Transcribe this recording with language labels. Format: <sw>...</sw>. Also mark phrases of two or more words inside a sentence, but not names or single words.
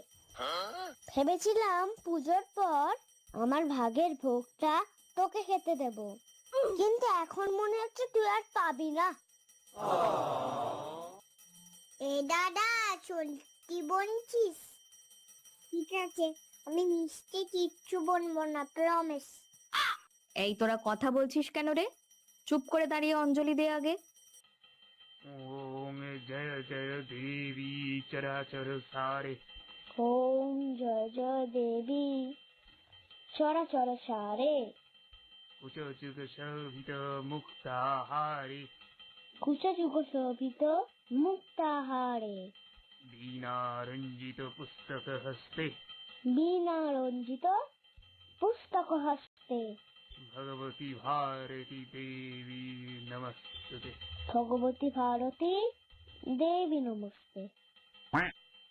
<bn>ভেবেছিলাম পুজোর পর আমার ভাগের ভোগটা তোকে খেতে দেব, কিন্তু এখন মনে হচ্ছে তুই আর পাবি না। এ দাদা, সত্যি বলছিস? ঠিক আছে, আমি মিষ্টি কিচ্ছু বলবো না, প্রমিস। এই তোরা কথা বলছিস কেন রে? চুপ করে দাঁড়িয়ে অঞ্জলি দে আগে।</bn> <sa>ओम जय जय देवी चराचर सारे। ওম জয় জয় দেবী চরাচর সারে। कुचजुग शोभित मुक्ताहारे। কুচযুগ শোভিত মুক্তাহারে। वीणारञ्जित पुस्तक हस्ते। বীণা রঞ্জিত পুস্তক হস্তে। भगवती भारती देवी नमस्तुते। ভগবতী ভারতী দেবী নমস্তে।</sa>